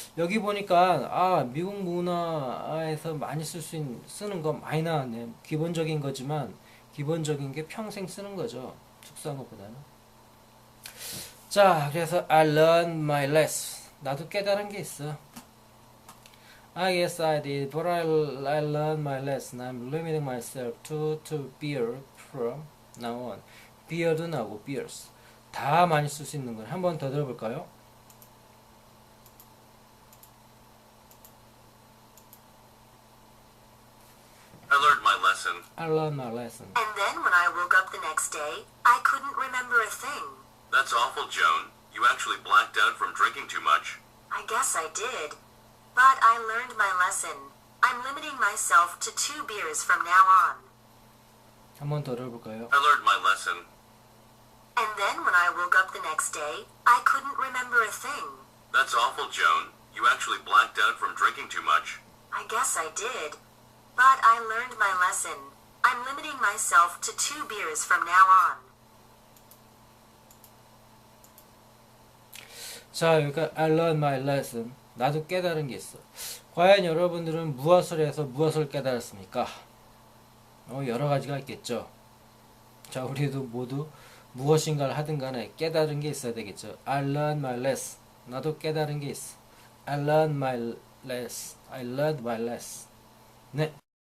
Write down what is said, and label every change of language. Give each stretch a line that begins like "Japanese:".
Korean: 여기 보니까 미국 문화에서 많이 쓰는 거 많이 나왔네. 기본적인 거지만 기본적인 게 평생 쓰는 거죠. 특수한 것보다는. 자, 그래서
English: I learned my lesson.
Korean: 나도 깨달은 게 있어.
English: I guess I did, but I learned my lesson. I'm limiting myself to beer from now on.
Korean: beer도 나오고 beers 다 많이 쓸 수 있는 거예요. 한 번 더 들어볼까요?
English: I learned my lesson. I learned my lesson. And then when I woke up the next day, I couldn't remember a thing. That's awful, Joan. You actually blacked out from drinking too much. I guess I did. But I learned my lesson. I'm limiting myself to 2 beers from now on.
Korean: 한 번 더 들어볼까요?
English: I learned my lesson. And then when I woke up the next day, I couldn't remember a thing. That's awful, Joan. You actually blacked out from drinking too much. I guess I did. But I learned my lesson. I'm limiting myself to 2 beers from now on.
Korean: 자, 여기가
English: I learned my lesson.
Korean: 나도 깨달은 게 있어. 과연 여러분들은 무엇을 해서 무엇을 깨달았습니까? 여러 가지가 있겠죠. 자, 우리도 모두 무엇인가를 하든 간에 깨달은 게 있어야 되겠죠.
English: I learned my lesson.
Korean: 나도 깨달은 게 있어.
English: I learned my lesson. I learned my lesson. 네.